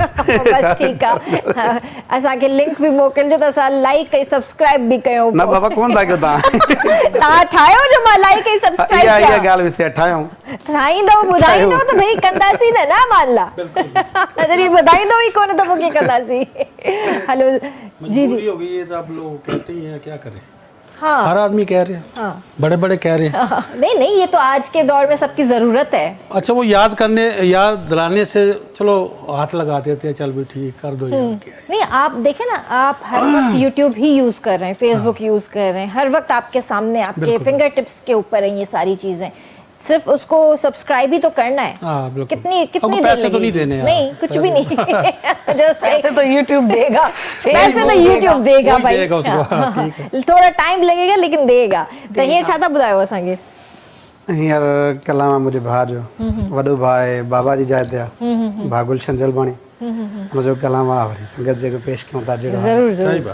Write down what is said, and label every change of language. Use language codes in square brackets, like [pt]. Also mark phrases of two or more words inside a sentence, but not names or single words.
[sd] बस ठीकु आहे, असांखे लिंक बि मोकिलिजो त असां लाइक ऐं सब्सक्राइब बि कयूं। न बाबा कोन था कयो तव्हां। तव्हां ठाहियो जो मां लाइक ऐं सब्सक्राइब इहा कयां। ॻाल्हि विसे ठाहियूं। ठाहींदव, ॿुधाईंदव त भई कंदासीं न, ना मानला। जॾहिं ॿुधाईंदव ई कोन त पोइ कीअं कंदासीं। [hi] हलो जी मजबूरी जी, हो गई है तो आप लोग कहते ही हैं, क्या करें। हाँ हर आदमी कह रहे हैं, हाँ। बड़े बड़े कह रहे हैं। नहीं नहीं, ये तो आज के दौर में सबकी ज़रूरत है। अच्छा, वो याद दिलाने से चलो हाथ लगा देते हैं, चल भी ठीक कर दो यार, क्या है। नहीं, आप देखें ना, आप हर वक्त यूट्यूब ही यूज़ कर रहे हैं, फेसबुक यूज़ कर रहे हैं, हर वक्त आपके सामने, आपके बिल्कुल। फिंगर टिप्स के ऊपर हैं ये सारी चीज़ें। सिर्फ उसको सब्सक्राइब ही तो करना है। हाँ, बिल्कुल। कितनी हमको कितनी देर पैसे तो लगेगी? नहीं देने हैं। नहीं, कुछ भी नहीं। जस्ट पैसे तो यूट्यूब देगा, पैसे तो यूट्यूब देगा वही भाई। देगा उसको, हाँ, ठीक है। थोड़ा टाइम लगेगा लेकिन देगा। [sd] त हीअं छा था ॿुधायो असांखे? हींअर कलाम आहे मुंहिंजे भाउ जो, वॾो भाउ आहे बाबा जी जाइ ते आहे, भाउ गुलशन जलबाणी, हुनजो कलाम आहे, वरी संगत जेको पेश कयूं था जहिड़ो आहे। [hi] ज़रूर क्या ही ज़रूर।